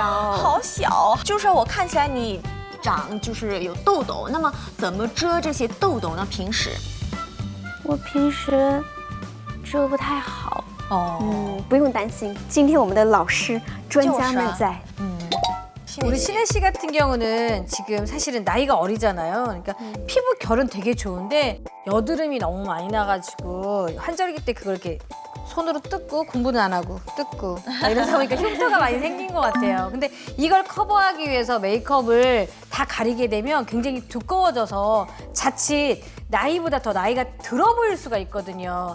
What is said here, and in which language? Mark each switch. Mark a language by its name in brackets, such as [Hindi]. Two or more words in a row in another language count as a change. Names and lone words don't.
[Chinese] 好小。就是我看起来你长就是有痘痘，那么怎么遮这些痘痘呢？平时？我平时遮不太好。哦，不用担心，今天我们的老师专家们在。 [Korean] 우리 신혜 씨 같은 경우는 지금 사실은 나이가 어리잖아요. 그러니까 피부 결은 되게 좋은데 여드름이 너무 많이 나가지고 환절기 때 그걸 이렇게 손으로 뜯고 공부는 안 하고 뜯고 이러다 보니까 흉터가 많이 생긴 것 같아요. 근데 이걸 커버하기 위해서 메이크업을 다 가리게 되면 굉장히 두꺼워져서 자칫 나이보다 더 나이가 들어 보일 수가 있거든요.